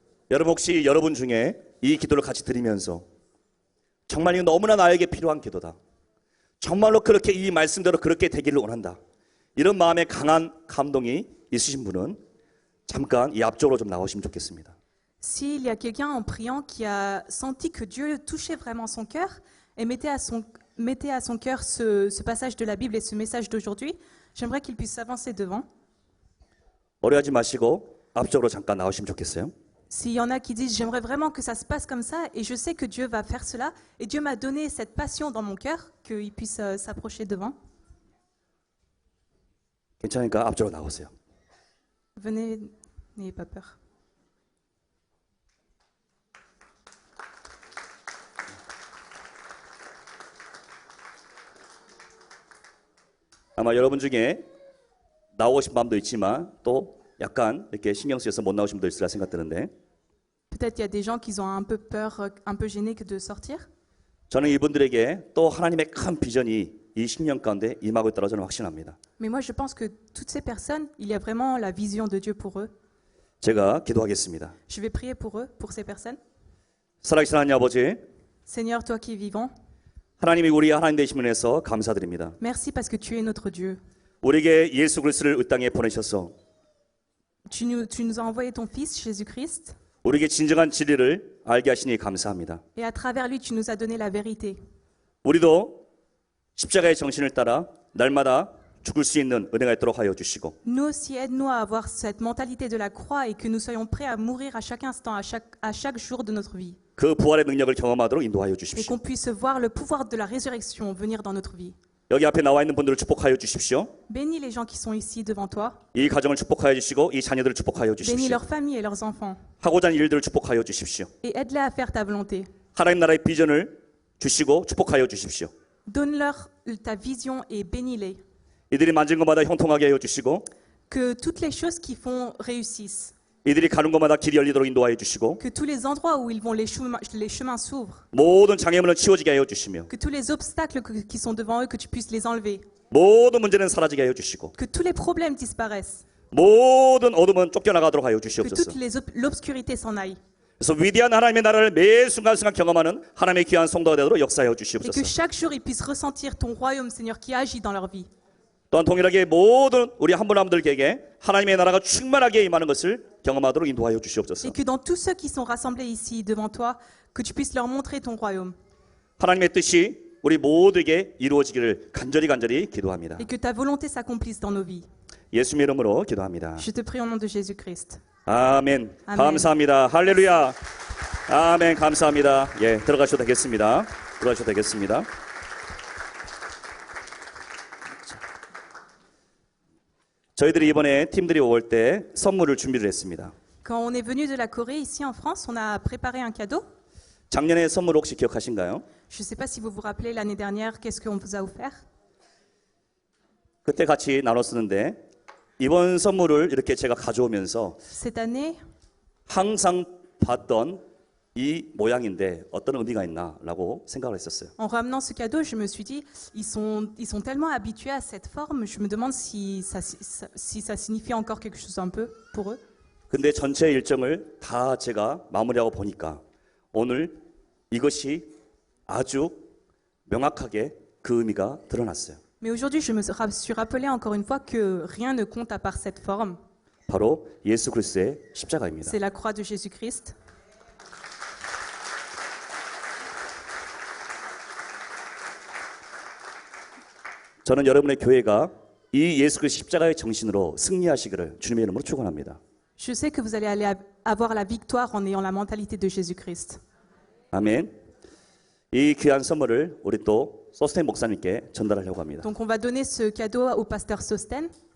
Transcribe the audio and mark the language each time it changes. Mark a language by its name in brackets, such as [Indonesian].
[Korean] 여러분 혹시 여러분 중에 이 기도를 같이 드리면서 정말 이거 너무나 나에게 필요한 기도다. 정말로 그렇게 이 말씀대로 그렇게 되기를 원한다. 이런 마음에 강한 감동이 있으신 분은 잠깐 이 앞쪽으로 좀 나오시면 좋겠습니다. [French] S'il y a quelqu'un en priant qui a senti que Dieu touchait vraiment son cœur et mettait à son cœur ce passage de la Bible et ce message d'aujourd'hui, j'aimerais qu'il puisse s'avancer devant. [Korean] 어려워하지 마시고 앞쪽으로 잠깐 나오시면 좋겠어요. [French] S'il y en a qui disent j'aimerais vraiment que ça se passe comme ça et je sais que Dieu va faire cela et Dieu m'a donné cette passion dans mon cœur, qu'ils puissent s'approcher devant. [Korean] 괜찮으니까 앞쪽으로 나오세요. [French] Venez, n'ayez pas peur. [Korean] 아마 여러분 중에 나오신 마음도 있지만 또 약간 이렇게 신경 쓰여서 못 나오신 분도 있으리라 생각되는데 [French] Peut-être il y a des gens qui ont un peu peur, un peu gênés que de sortir. [Korean] 저는 이분들에게 또 하나님의 큰 비전이 이 10년 가운데 임하고 있다고 저는 확신합니다. [French] Mais moi, je pense que toutes ces personnes, il y a vraiment la vision de Dieu pour eux. [Korean] 제가 기도하겠습니다. [French] Je vais prier pour eux, pour ces personnes. [Korean] 살아계신 하나님 아버지, [French] Seigneur, toi qui es vivant, [Korean] 하나님이 우리 하나님 되심을 위해서 감사드립니다. [French] merci parce que tu es notre Dieu. [Korean] 우리에게 예수 그리스도를 이 땅에 보내셔서 [French] Tu nous as envoyé ton Fils, Jésus-Christ, [Korean] 우리에게 진정한 진리를 알게 하시니 감사합니다. [French] et à travers lui, tu nous as donné la vérité. [Korean] 우리도 십자가의 정신을 따라 날마다 죽을 수 있는 은혜가 있도록 하여 주시고 [French] Nous aussi, aide-nous à avoir cette mentalité de la croix et que nous soyons prêts à mourir à chaque instant, à chaque jour de notre vie. [Korean] 그 부활의 능력을 경험하도록 인도하여 [French] Et [Korean] 주십시오. [French] qu'on puisse voir le pouvoir de la résurrection venir dans notre vie. [Korean] 여기 앞에 나와 있는 분들을 축복하여 주십시오. [French] Bénis les gens qui sont ici devant toi. [Korean] 이 가정을 축복하여 주시고 이 자녀들을 축복하여 [French] Bénis [Korean] 주십시오. [French] leurs familles et leurs enfants. [Korean] 하고자 하는 일들을 축복하여 주십시오. [French] Et aide-les à faire ta volonté. [Korean] 하나님 나라의 비전을 주시고 축복하여 주십시오. [French] Donne-leur ta vision et bénis-les. [Korean] 이들이 만진 것마다 형통하게 하여 주시고 [French] Que toutes les choses qu'ils font réussissent. [Korean] 이들이 가는 곳마다 길이 열리도록 인도하여 주시고 [French] Que tous les endroits où ils vont, les chemins s'ouvrent. [Korean] 모든 장애물은 치워지게 하여 주시며 [French] Que tous les obstacles qui sont devant eux, que tu puisses les enlever. [Korean] 모든 문제는 사라지게 하여 주시고 [French] Que tous les problèmes disparaissent. [Korean] 모든 어둠은 쫓겨나가도록 하여 [French] Que [Korean] 주시옵소서. [French] toute l'obscurité s'en aille. [Korean] 그래서 위대한 하나님의 나라를 매 순간순간 경험하는 하나님의 귀한 성도가 되도록 역사하여 [French] Et que [Korean] 주시옵소서. [French] chaque jour, ils puissent ressentir ton royaume, Seigneur, qui agit dans leur vie. [Korean] 또한 동일하게 모든 우리 한 분 한 분들에게 하나님의 나라가 충만하게 임하는 것을 경험하도록 인도하여 주시옵소서. [French] Et que dans tous ceux qui sont rassemblés ici devant toi, que tu puisses leur montrer ton royaume. [Korean] 하나님의 뜻이 우리 모두에게 이루어지기를 간절히 기도합니다. [French] Et que ta volonté s'accomplisse dans nos vies. [Korean] 예수님의 이름으로 기도합니다. [French] Je te prie au nom de Jésus-Christ. [Korean] 아멘. 아멘. 감사합니다. 할렐루야. 아멘. 감사합니다. 예, 들어가셔도 되겠습니다. 들어가셔도 되겠습니다. 저희들이 이번에 팀들이 올 때 선물을 준비를 했습니다. [French] Quand on est venu de la Corée, ici en France, on a préparé un cadeau. [Korean] 작년에 선물 혹시 기억하신가요? [French] Je ne sais pas si vous vous rappelez l'année dernière, qu'est-ce qu'on vous a offert. [Korean] 그때 같이 나눴었는데 이번 선물을 이렇게 제가 가져오면서 [French] Cette année, [Korean] 항상 봤던 이 모양인데 어떤 의미가 있나라고 생각을 했었어요. [French] en ramenant ce cadeau, je me suis dit, ils sont tellement habitués à cette forme, je me demande si ça signifie encore quelque chose un peu pour eux. [Korean] 근데 전체 일정을 다 제가 마무리하고 보니까 오늘 이것이 아주 명확하게 그 의미가 드러났어요. [French] Mais aujourd'hui, je me suis rappelé encore une fois que rien ne compte à part cette forme. [Korean] 바로 예수 그리스도의 십자가입니다. [French] C'est la croix de Jésus-Christ. [Korean] 저는 여러분의 교회가 이 예수 그리스도 십자가의 정신으로 승리하시기를 주님의 이름으로 축원합니다. [French] Je sais que vous allez avoir la victoire en ayant la mentalité de Jésus-Christ. [Korean] 아멘. 이 귀한 선물을 우리 또 소스텐 목사님께 전달하려고 합니다. [French] Donc on va donner ce cadeau au pasteur Sosten.